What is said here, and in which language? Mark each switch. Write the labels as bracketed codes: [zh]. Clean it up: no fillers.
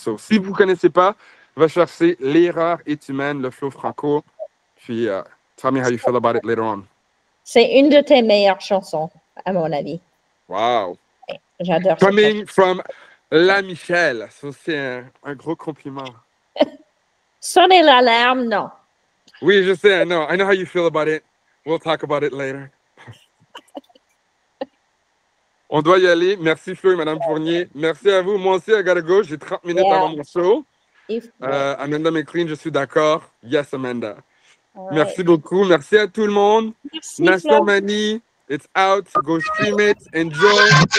[fr] So, si vous ne connaissez pas, va chercher L'erreur est humaine, le flow franco, puis [en] tell me how you feel about it later on. [fr] C'est une de tes meilleures chansons, à mon avis. [en] Wow. [fr] J'adore. [en] Coming from La Michelle, [fr] ça c'est un gros compliment. Sonner l'alarme, non. Oui, je sais, [en] I know how you feel about it. We'll talk about it later. [fr] On doit y aller. Merci Flo et Madame Fournier. Merci à vous. Moi aussi, [en] I gotta go. [fr] J'ai 30 minutes avant mon show. Amanda McLean, je suis d'accord. Yes, Amanda. Right. Merci beaucoup. Merci à tout le monde. [en] National Manie, it's out. Go stream it. Enjoy.